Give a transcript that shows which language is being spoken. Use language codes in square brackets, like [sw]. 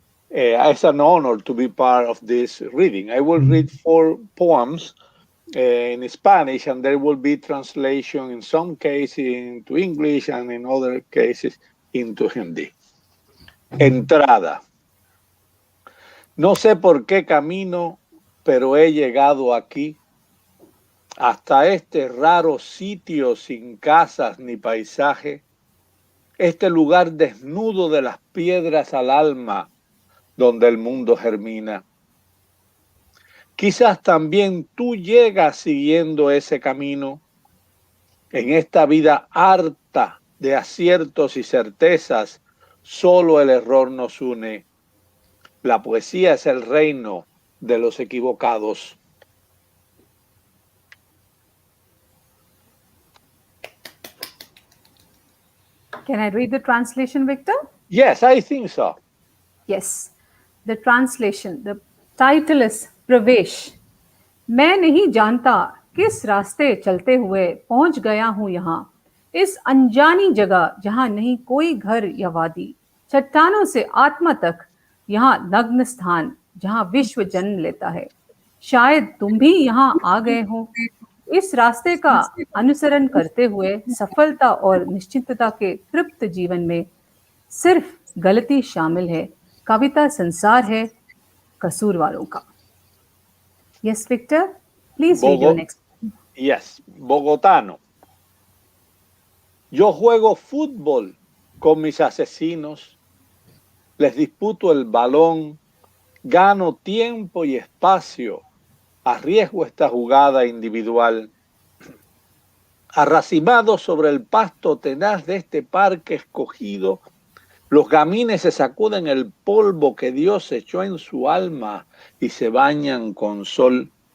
[en] It's an honor to be part of this reading. I will read 4 poems in Spanish, and there will be translation in some cases into English and in other cases into Hindi. [es] Entrada. No sé por qué camino, pero he llegado aquí, hasta este raro sitio sin casas ni paisaje, este lugar desnudo de las piedras al alma, donde el mundo germina. Quizás también tú llegas siguiendo ese camino, en esta vida harta de aciertos y certezas, solo el error nos une. La poesía es el reino de los equivocados. [en] Can I read the translation, Víctor? Yes, I think so. Yes. The translation, the title is प्रवेश. [hi] मैं नहीं जानता किस रास्ते चलते हुए पहुंच गया हूं यहाँ, इस अनजानी जगह जहां नहीं कोई घर या वादी, चट्टानों से आत्मा तक, यहाँ नग्न स्थान जहां विश्व जन्म लेता है. शायद तुम भी यहाँ आ गए हो. इस रास्ते का अनुसरण करते हुए सफलता और निश्चितता के तृप्त जीवन में सिर्फ गलती शामिल है. कविता संसार है कसूरवारों का. [en] Yes, Víctor, please read your next. Yes, bogotano. [es] Yo juego fútbol con mis asesinos, les disputo el balón, gano tiempo y espacio, arriesgo esta jugada individual. Arracimados sobre el pasto tenaz de este parque escogido, los gamines se sacuden el polvo que Dios echó en su alma y se bañan con sol.